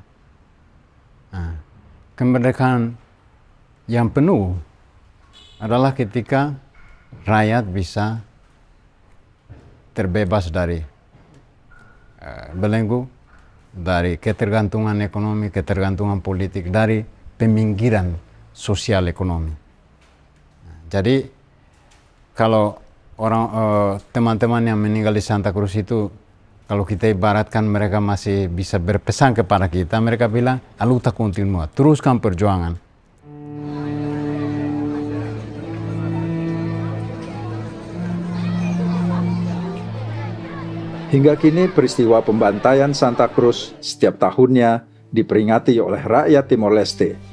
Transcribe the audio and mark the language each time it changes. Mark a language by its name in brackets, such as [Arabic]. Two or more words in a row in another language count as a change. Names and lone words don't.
[Indonesian] Nah, kemerdekaan yang penuh adalah ketika rakyat bisa terbebas dari belenggu, dari ketergantungan ekonomi, ketergantungan politik, dari peminggiran sosial ekonomi. Jadi kalau teman-teman yang meninggal di Santa Cruz itu, kalau kita ibaratkan mereka masih bisa berpesan kepada kita, mereka bilang, [Portuguese] "A luta continua, [Indonesian] teruskan perjuangan." Hingga kini peristiwa pembantaian Santa Cruz setiap tahunnya diperingati oleh rakyat Timor Leste.